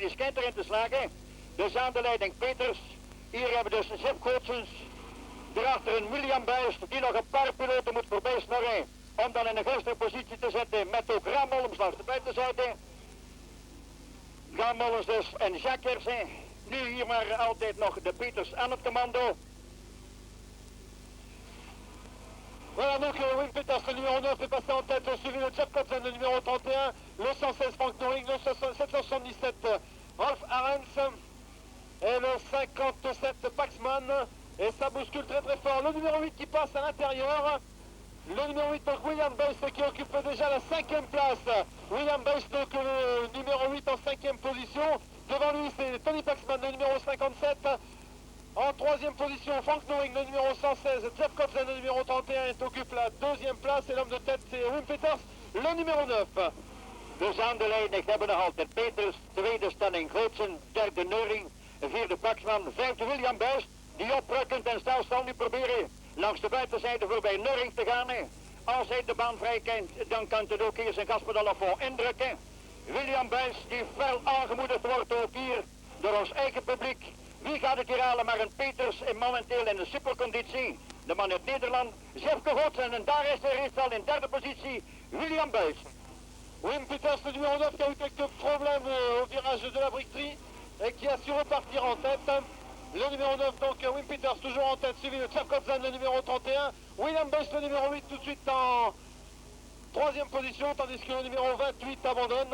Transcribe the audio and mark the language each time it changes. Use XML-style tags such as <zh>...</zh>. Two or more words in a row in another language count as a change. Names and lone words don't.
<nl>Die schijnt erin te slagen. Dus aan de leiding Peters. Hier hebben we dus Zipke Gootsens. Daarachter een William Buys die nog een paar piloten moet voorbij snorren om dan in een gunstige positie te zetten met ook Ramollens langs de buitenzijde. Ramollens dus en Jacques Hersen. Nu hier maar altijd nog de Peters aan het commando.</nl> <fr>Voilà donc Wim Peters, le numéro 9 est passé en tête, suivi de Sepp Kopsen, le numéro 31, le 116 Frank Noring, le 777 Rolf Arens et le 57 Paxman. Et ça bouscule très très fort. Le numéro 8 qui passe à l'intérieur. Le numéro 8 donc William Buys qui occupe déjà la 5e place. William Buys donc le numéro 8 en 5e position. Devant lui c'est Tony Paxman le numéro 57. En 3e position Frank Noring le numéro 116. Jeff Kopsen le numéro 31 occupe la 2e place. Et l'homme de tête c'est Wim Peters le numéro 9.</fr> <nl>Dus aan de leiding hebben we nog altijd Peters, tweede stelling Gootsen, derde Neuring, vierde Paxman, vijfde William Buys. Die oprukkend en snel nu proberen langs de buitenzijde voorbij Neuring te gaan. Als hij de baan vrij kent, dan kan het ook hier zijn gaspedaal op voor indrukken. William Buys die fel aangemoedigd wordt ook hier door ons eigen publiek. Wie gaat het hier halen? Maar een Peters momenteel in een superconditie. De man uit Nederland, Zipke Gootsens en daar is hij reeds al in derde positie, William Buys.</nl> <fr>Wim Peters, le numéro 9 qui a eu quelques problèmes au virage de la bricterie et qui a su repartir en tête. Le numéro 9 donc Wim Peters toujours en tête, suivi de Jeff Kopsen le numéro 31. William Buys le numéro 8 tout de suite en 3e position, tandis que le numéro 28 abandonne.</fr>